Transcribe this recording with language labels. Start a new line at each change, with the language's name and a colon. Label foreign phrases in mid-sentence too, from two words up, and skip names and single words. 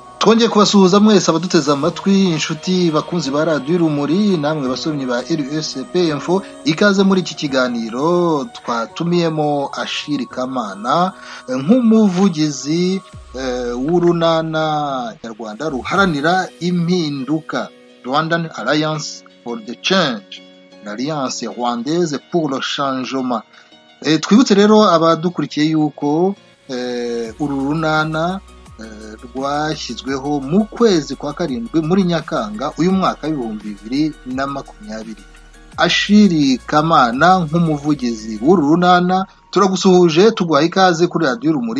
Kinyarwanda: twongeye kubasuhuza mwese abaduteze amatwi, inshuti bakunzi ba radiyo Urumuri, namwe basomyi ba RSP Info. Ikaze muri iki kiganiro twatumiyemo Ashili Kamana nk'umuvugizi w'urunana nyarwanda ruharanira impinduka,
English: Rwandan Alliance for the Change,
French: l'Alliance Rwandaise pour le Changement.
Kinyarwanda: Twibutse rero abadukurikiye yuko uru runana rwashyizweho mu kwezi kwa karindwi muri Nyakanga uyu mwaka w'2020. Ashili Kamana nk'umuvugizi w'uru runana, turagusuhuje tuguhaye ikaze kuri radiyo Urumuri.